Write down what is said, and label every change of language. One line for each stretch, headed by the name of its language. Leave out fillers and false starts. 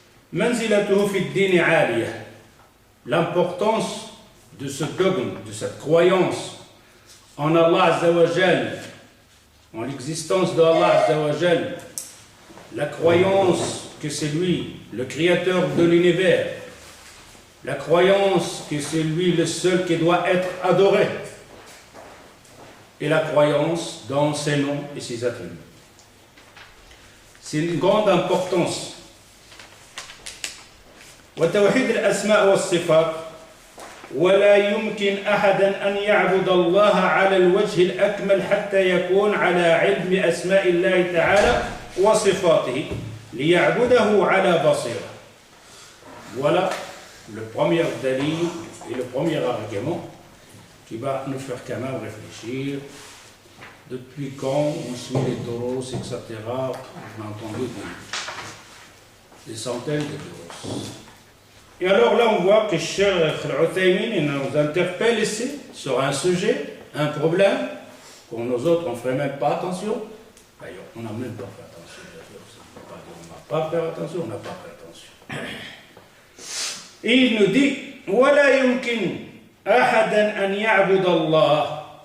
Arabic: Manzilatuhu fi ad-din 'aliyah.
French: L'importance de ce dogme, de cette croyance en Allah Azza wa Jal, en l'existence d'Allah Azza wa Jal, la croyance que c'est lui, le créateur de l'univers, la croyance que c'est lui le seul qui doit être adoré, et la croyance dans ses noms et ses attributs. C'est une grande importance.
Arabic: وتوحيد الأسماء والصفات ولا يمكن أحدا أن يعبد الله على الوجه الأكمل حتى يكون على علم أسماء الله تعالى وصفاته ليعبده على بصيرة.
French: Voilà le premier dalil et le premier argument qui va nous faire quand même réfléchir. Depuis quand on suit les doros, etc. On a entendu des centaines de doros. Et alors là, on voit que Cheikh Al-Uthaymin nous interpelle ici sur un sujet, un problème, pour nous autres, on ne ferait même pas attention. D'ailleurs, on n'a même pas fait attention. On n'a pas fait attention, on n'a pas fait attention. Et il nous dit,
Arabic: وَلَا يُمْكِنْ أَحَدًا أَنْ يَعْبُدَ اللَّهَ.